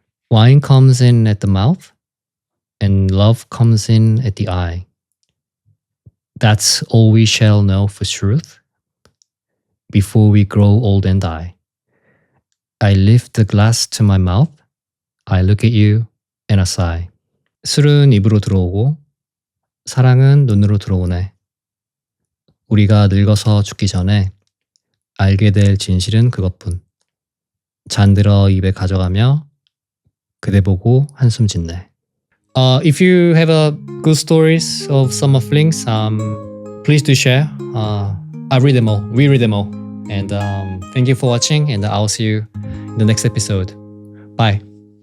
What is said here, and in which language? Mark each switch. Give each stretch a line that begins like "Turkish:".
English: Wine comes in at the mouth and love comes in at the eye. That's all we shall know for truth before we grow old and die. I lift the glass to my mouth. I look at you and I sigh.
Korean: 술은 입으로 들어오고 사랑은 눈으로 들어오네. 우리가 늙어서 죽기 전에 알게 될 진실은 그것뿐. 잔들어 입에 가져가며 그대 보고 한숨 짓네.
English: If you have good stories of summer flings, please do share. I read them all. We read them all. And thank you for watching, and I'll see you in the next episode. Bye.